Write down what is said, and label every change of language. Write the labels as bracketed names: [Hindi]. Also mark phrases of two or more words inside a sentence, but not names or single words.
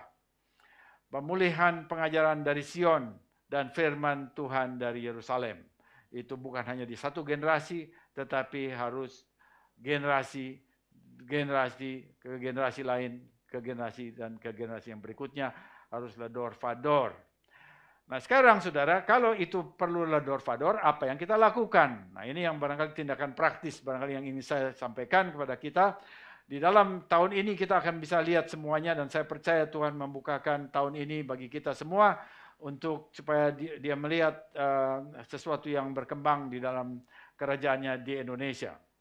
[Indonesian] Pemulihan pengajaran dari Sion dan firman Tuhan dari Yerusalem. Itu bukan hanya di satu generasi, tetapi harus generasi ke generasi lain, ke generasi yang berikutnya, harus [Hebrew] ledor vador. [Indonesian] Nah sekarang saudara, kalau itu perlu [Hebrew] ledor vador, [Indonesian] apa yang kita lakukan? Nah ini yang barangkali tindakan praktis, barangkali yang ingin saya sampaikan kepada kita. Di dalam tahun ini kita akan bisa lihat semuanya, dan saya percaya Tuhan membukakan tahun ini bagi kita semua, untuk supaya dia melihat sesuatu yang berkembang di dalam kerajaannya di Indonesia.